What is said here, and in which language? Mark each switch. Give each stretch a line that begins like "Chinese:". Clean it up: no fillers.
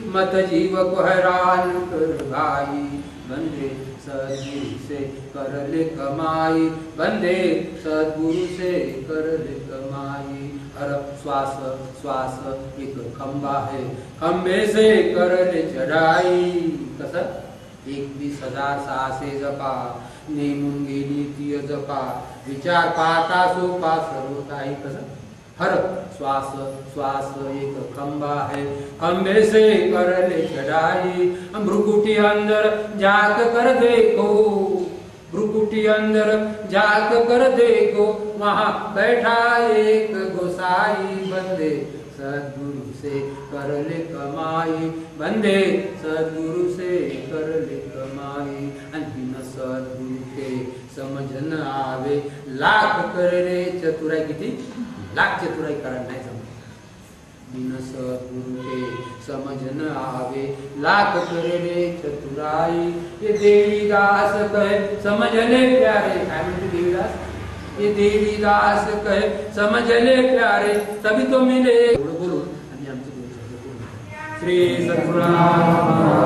Hindi: मत जीव को हैरान कर भाई, बंदे सद्गुरु से कर ले कमाई, बंदे सद्गुरु से कर ले कमाई. हर श्वास श्वास एक खंबा है, खंबे से कर ले चढ़ाई.
Marathi: कसं 21,600 जपा, नेमून गेली ती जपा, विचार पाहता सोपा सर्व काही. कसं
Hindi: हर श्वास श्वास एक खंबा है, खंबे से कर ले चढ़ाई. भ्रुकुटी अंदर जाक कर देखो, भ्रुकुटी अंदर जाक कर देखो, वहां बैठा एक गोसाई. बंदे सद्गुरु से कर ले कमाई, बंदे सद्गुरु से कर ले कमाई.
Marathi: आणि
Hindi: बिन सद्गुरु के समझ न आवे, लाख कर रे चतुराई.
Marathi: किती लाख चतुराई करा नाही समज.
Hindi: बिन सद्गुरु के समझ न आवे, लाख करे रे चतुराई. ये देवीदास कहे समझ ले प्यारे.
Marathi: काय म्हणते देवीदास?
Hindi: ये देवीदास कहे समझ ले प्यारे, तभी तो मिले.
Marathi: बोलून आणि आमचे श्री सद्गुरुनाथ